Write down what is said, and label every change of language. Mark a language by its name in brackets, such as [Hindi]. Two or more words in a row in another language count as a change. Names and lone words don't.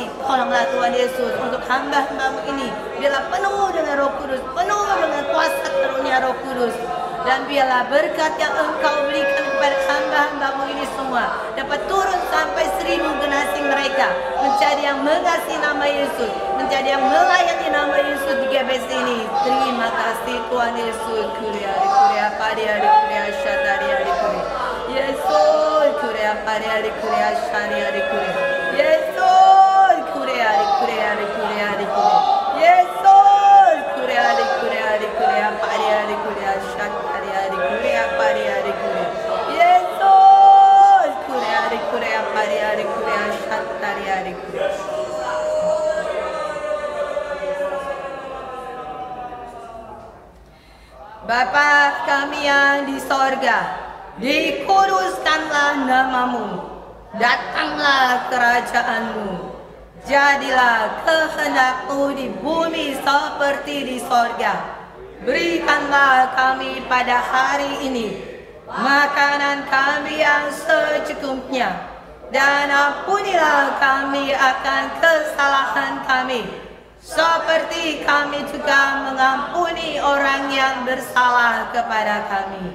[Indonesian] Tolonglah Tuhan Yesus untuk hamba-hamba-Mu ini. Biarlah penuh dengan Roh Kudus, penuh dengan kuasa karunia Roh Kudus. Dan biarlah berkat yang Engkau berikan kepada hamba-hamba-Mu ini semua dapat turun sampai 1000 generasi mereka menjadi yang mengasihi nama Yesus, menjadi yang melayani nama Yesus di GBC ini. Terima kasih Tuhan Yesus. Kuria paria kuria syadaria kuria. Yesus kuria paria kuria syadaria kuria. Yesus kuria kuria kuria kuria. Yesus kuria kuria kuria paria kuria syadaria kuria paria kuria. Yesus kuria kuria paria kuria syadaria kuria. Bapa kami yang di sorga, dikuduskanlah nama-Mu, datanglah kerajaan-Mu, jadilah kehendak-Mu di bumi seperti di sorga. Berikanlah kami pada hari ini makanan kami yang secukupnya, dan ampunilah kami akan kesalahan kami, seperti kami juga mengampuni orang yang bersalah kepada kami.